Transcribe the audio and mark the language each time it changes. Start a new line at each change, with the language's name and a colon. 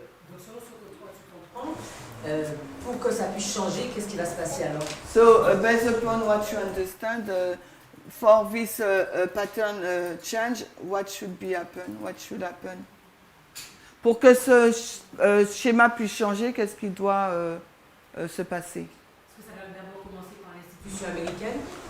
French: Donc selon ce que toi tu comprends, pour que ça puisse changer, qu'est-ce qui va se passer alors?
English: So, based upon what you understand, for this pattern change, what should happen? What should happen?
French: Pour que ce schéma puisse changer, qu'est-ce qui doit se passer? Est-ce que ça va d'abord commencer par l'institution américaine?